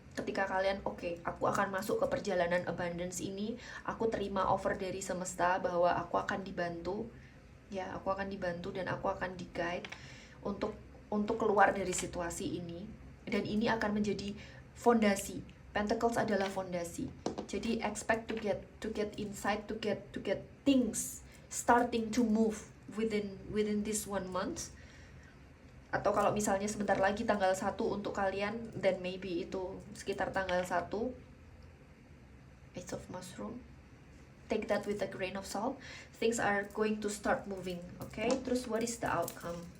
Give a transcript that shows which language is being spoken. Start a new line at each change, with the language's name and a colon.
Indonesian: Ketika kalian, aku akan masuk ke perjalanan abundance ini, aku terima offer dari semesta bahwa aku akan dibantu, dan aku akan di-guide untuk keluar dari situasi ini. Dan ini akan menjadi fondasi. Pentacles adalah fondasi.
English: Jadi expect to get insight, to get things starting to move within this 1 month.
Indonesian: Atau kalau misalnya sebentar lagi tanggal 1 untuk kalian,
English: then maybe
Indonesian: itu sekitar tanggal 1.
English: Ace of Mushroom. Take that with a grain of salt. Things are going to start moving, okay? Terus what is the outcome?